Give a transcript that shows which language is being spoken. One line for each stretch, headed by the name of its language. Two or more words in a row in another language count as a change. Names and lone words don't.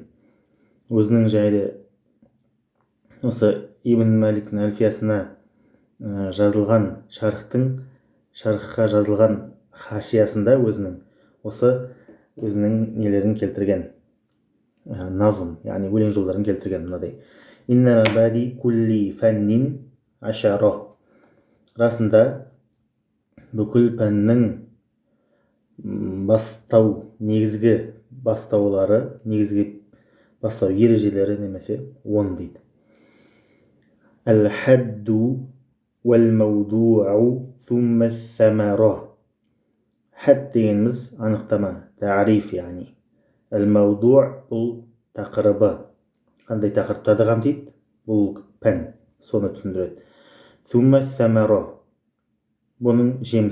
Kazakh: Өзінің жайды осы Ибн Маликтің әлфиясына жазылған шархқа жазылған хашиясында өзінің нелерін келтірген, назм, яғни өлең жолдарын келтірген мынадай.
Arabic: إن مبادي كل فن عشرة.
Kazakh: Расында бүкіл пәннің негізгі бастаулары, негізгі бастау ережелері немесе 10 дейді.
Arabic: الحد والموضوع ثم الثمرة.
Kazakh: Хад дегеніміз анықтама, ta'риф яғни. Әл-мауду' бұл тақырыбы. Қандай тақырыптарды қамтиды? Бұл пән, соны түсіндіреді.
Arabic: ثم الثمرة.
Kazakh: Бұның жемісі.